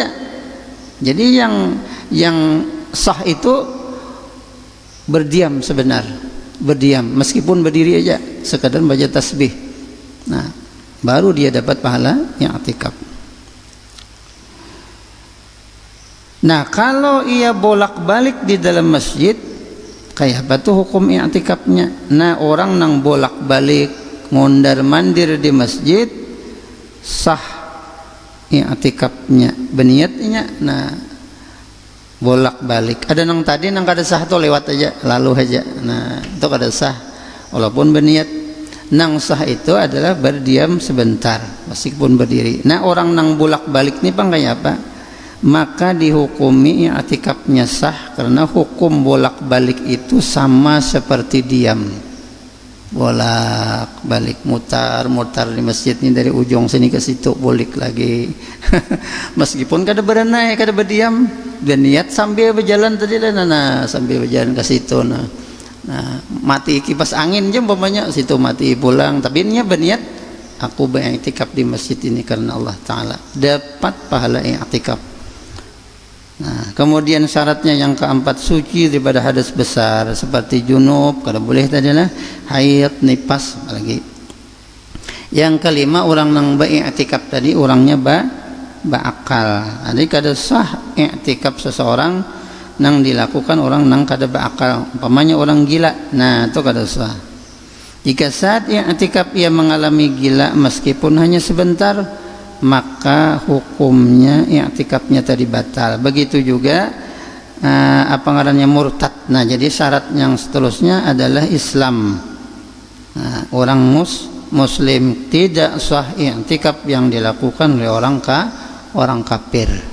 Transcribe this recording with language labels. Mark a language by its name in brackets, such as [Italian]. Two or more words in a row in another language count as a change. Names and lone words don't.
[Indonesian] Jadi yang sah itu berdiam, berdiam meskipun berdiri aja sekadar baca tasbih, nah baru dia dapat pahala i'tikaf. Nah, kalau ia bolak-balik di dalam masjid, kayak apa tuh hukum i'tikafnya? Nah, orang nang bolak-balik mondar-mandir di masjid, sah i'tikafnya, berniatnya. Nah, bolak-balik. Ada nang tadi nang kada sah tuh lewat aja, lalu aja. Nah, itu kada sah walaupun berniat. Nang sah itu adalah berdiam sebentar meskipun berdiri. Nah, orang nang bolak-balik ini pang kayak apa? Maka dihukumi i'tikafnya sah, karena hukum bolak-balik itu sama seperti diam. Bolak-balik, mutar di masjid ini dari ujung sini ke situ, balik lagi. Meskipun kada berenai, kada berdiam, berniat sambil berjalan tadi lah, nah sambil berjalan ke situ, nah mati kipas angin je umpamanya, situ mati pulang, tapi ini berniat aku beriktikaf di masjid ini karena Allah Ta'ala, dapat pahala i'tikaf. Nah, kemudian syaratnya yang keempat, suci daripada hadas besar seperti junub, kada boleh tadilah, haid, nifas apalagi. Yang kelima, orang nang beriktikaf tadi orangnya berakal. Jadi kada sah i'tikaf seseorang nang dilakukan orang nang kada berakal, umpamanya orang gila. Nah, itu kada sah. Jika saat i'tikaf ia mengalami gila meskipun hanya sebentar, maka hukumnya i'tikafnya tadi batal. Begitu juga apa ngarannya murtad. Nah, jadi syarat yang seterusnya adalah Islam. Nah, orang muslim tidak sah i'tikaf yang dilakukan oleh orang kafir.